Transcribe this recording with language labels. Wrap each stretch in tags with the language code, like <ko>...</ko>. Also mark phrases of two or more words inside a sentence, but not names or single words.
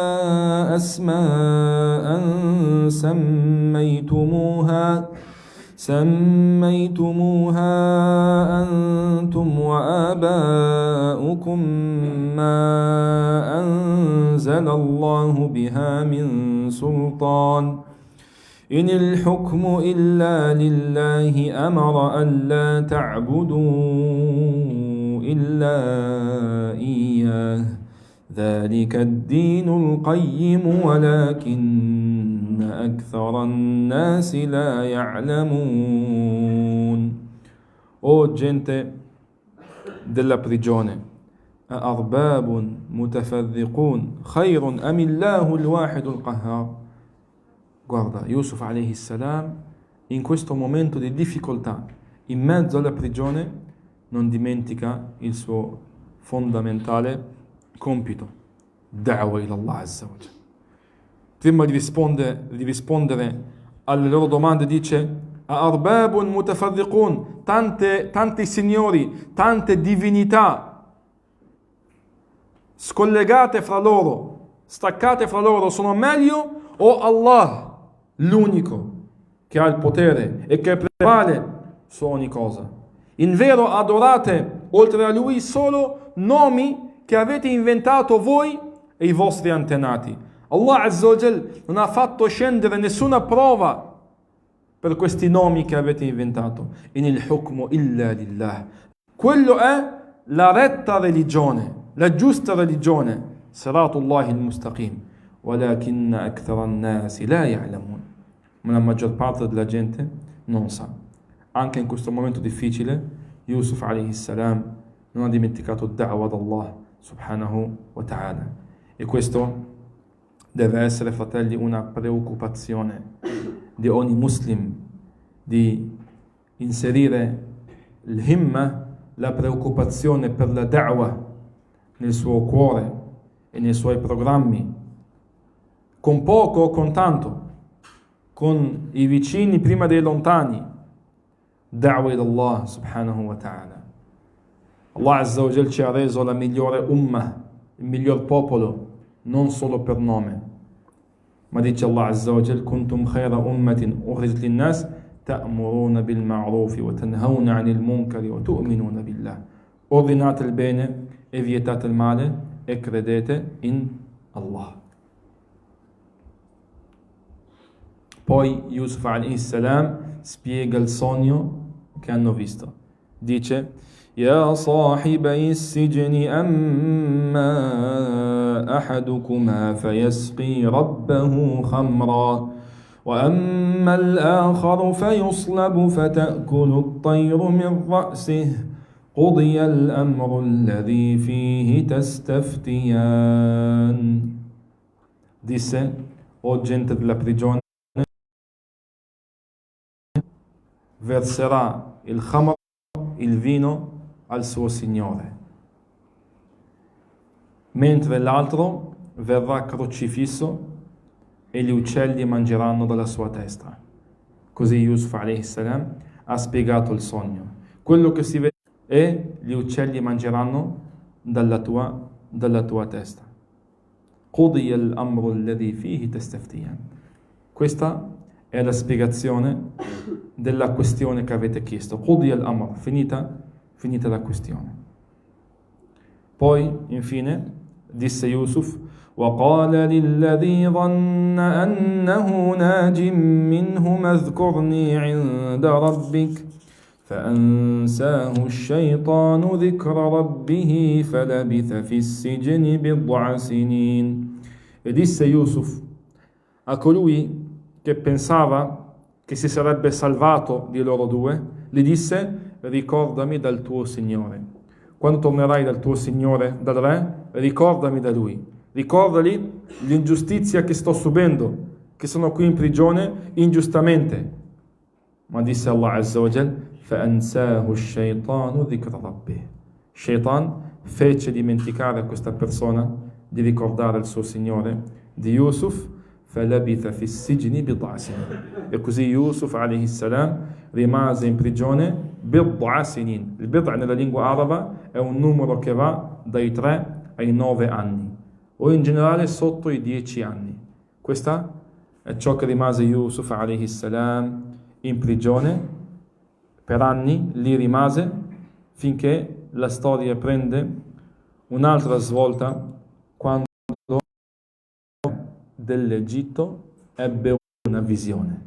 <ar>أسماء سميتموها أنتم وآباؤكم ما أنزل الله بها من سلطان إن الحكم إلا لله أمر ألا تعبدوا إلا إياه ذلك الدين القيم ولكن أكثر الناس لا يعلمون.</ar> <it>O gente della prigione,</it> <ar>أأرباب متفرقون خير أم الله الواحد القهار.</ar> <it>Guarda, Yusuf</it> <ar>عليه السلام</ar> <it>in questo momento di difficoltà, in mezzo alla prigione, non dimentica il suo fondamentale compito,</it> <ar>دعوة إلى الله عز وجل.</ar> <it>Prima di rispondere alle loro domande dice</it> <ar>أرباب متفرقون,</ar> <it>tanti signori, tante divinità scollegate fra loro, staccate fra loro, sono meglio o Allah, l'unico che ha il potere e che prevale su ogni cosa? In vero adorate oltre a lui solo nomi che avete inventato voi e i vostri antenati. Allah</it> <ar>عز وجل</ar> <it>non ha fatto scendere nessuna prova per questi nomi che avete inventato.</it> <ar>إن الحكم إلا لله.</ar> <it>Quello è la retta religione, la giusta religione.</it> <ar>صراط الله المستقيم. ولكن أكثر الناس لا يعلمون.</ar> <it>Ma la maggior parte della gente non sa. Anche in questo momento difficile, Yusuf</it> <ar>عليه السلام</ar> <it>non ha dimenticato il da'wa d'Allah</it> <ar>سبحانه وتعالى.</ar> <it>E questo deve essere, fratelli, una preoccupazione di ogni muslim, di inserire l'himma, la preoccupazione per la da'wa nel suo cuore e nei suoi programmi, con poco o con tanto, con i vicini prima dei lontani.</it> <ar>دعوة إلى الله سبحانه وتعالى.</ar> <it>Allah</it> <ar>عز وجل</ar> <it>ci ha reso la migliore ummah, il miglior popolo, non solo per nome, ma dice Allah</it> <ar>عز وجل كنتم خير أمة أخرجت للناس تأمرون بالمعروف وتنهون عن المنكر وتؤمنون بالله.</ar> <it>Ordinate il bene e vietate il male e credete in Allah. Poi Yusuf</it> <ar>عليه السلام</ar> <it>spiega il sogno che hanno visto.</it> <ar>Dice يا صاحبي السجن أما أحدكما فيسقي ربه خمرا وأما الآخر فيصلب فتأكل الطير من رأسه قضي الأمر الذي فيه تستفتيان.</ar> <it>Disse, o gente della prigione, verserà il khamr, il vino, al suo Signore, mentre l'altro verrà crocifisso e gli uccelli mangeranno dalla sua testa. Così Yusuf</it> <ar>عليه السلام</ar> <it>ha spiegato il sogno. Quello che si vede e gli uccelli mangeranno dalla tua testa.</it> <ar>قُضِيَ الْأَمْرُ الَّذِي فِيهِ تَسْتَفْتِيَانَ.</ar> <it>Questa è la spiegazione della questione che avete chiesto.</it> <ar>قُضِيَ الْأَمْرُ,</ar> <it>finita la questione. Poi, infine, disse</it> <ar>Yusuf, وقال للذي ظن أنه ناج منهما اذكرني عند ربك فأنساه الشيطان ذكر ربه فلبث في السجن بضع سنين.</ar> <it>E disse Yusuf a colui che pensava che si sarebbe salvato di loro due, gli disse: ricordami dal tuo Signore. Quando tornerai dal tuo Signore, dal re, ricordami da lui. Ricordali l'ingiustizia che sto subendo, che sono qui in prigione ingiustamente. Ma disse Allah Azza wa Jal:</it> <ar>فَأَنْسَاهُ الشَّيْطَانُ ذِكْرَ رَبِّهِ.</ar> <it>Shaitan fece dimenticare a questa persona di ricordare il suo Signore, di Yusuf,</it> <ar>فَلَبِثَ فِي السِّجْنِ بِضْعَ سِنِينَ.</ar> <it>E così Yusuf</it> <ar>عليه السلام</ar> <it>rimase in prigione</it> <ar>بضع سنين.</ar> <it>Il bid'a nella lingua araba è un numero che va dai 3 ai 9 anni, o in generale sotto i 10 anni. Questa è ciò che rimase Yusuf</it> <ar>عليه السلام</ar> <it>in prigione per anni, lì rimase finché la storia prende un'altra svolta quando dell'Egitto ebbe una visione.</it>